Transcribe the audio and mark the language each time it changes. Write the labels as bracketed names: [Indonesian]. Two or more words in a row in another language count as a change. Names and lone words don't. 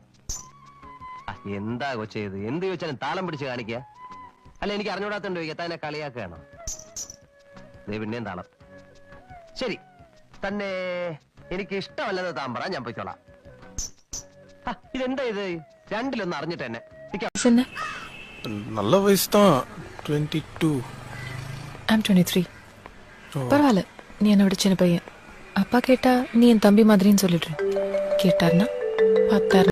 [Malayalam] എന്താ കൊച്ചേത്? എന്ത് ചോദിച്ചാലും താളം പിടിച്ച് കാണിക്കുക. അല്ല, എനിക്ക് അറിഞ്ഞൂടാത്തോണ്ട് ചോദിക്കുക, തന്നെ കളിയാക്കുകയാണോ? പിന്നെയും താളം. ശരി, തന്നെ എനിക്ക് ഇഷ്ടമല്ലെന്ന് താൻ പറ, ഞാൻ പോയിക്കോളാം. ഇതെന്താ ഇത്? രണ്ടിലൊന്ന് അറിഞ്ഞിട്ട് തന്നെ. [Tamil] நல்ல வயசு தான், 22. [English] I'm 23. [Tamil] பரவாயில்ல, நீ என்னோட சின்ன பையன். அப்பா கேட்டா நீ என் தம்பி மாதிரின்னு சொல்லிடுறேன். கேட்டாருன்னா 10,000